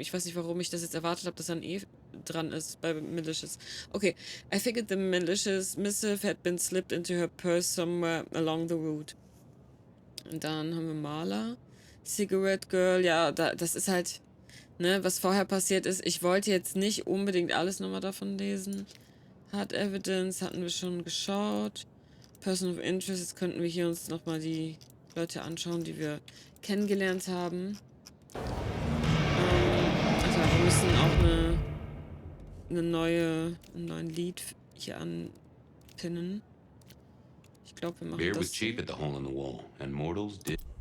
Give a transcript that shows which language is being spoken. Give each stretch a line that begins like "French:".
German: Ich weiß nicht, warum ich das jetzt erwartet habe, dass da ein E dran ist bei malicious.
English: Okay, I figured the malicious missive had been slipped into her purse somewhere along the route.
German: Und dann haben wir Maler, Cigarette Girl. Ja, das ist halt, ne, was vorher passiert ist. Ich wollte jetzt nicht unbedingt alles nochmal davon lesen. Hard Evidence hatten wir schon geschaut. Person of Interest, jetzt könnten wir hier uns nochmal die Leute anschauen, die wir kennengelernt haben. Also wir müssen auch einen neuen Lied hier anpinnen. Ich glaube, wir machen
English: Beer
German: das.
English: was cheap at the hole in the wall, and mortals did.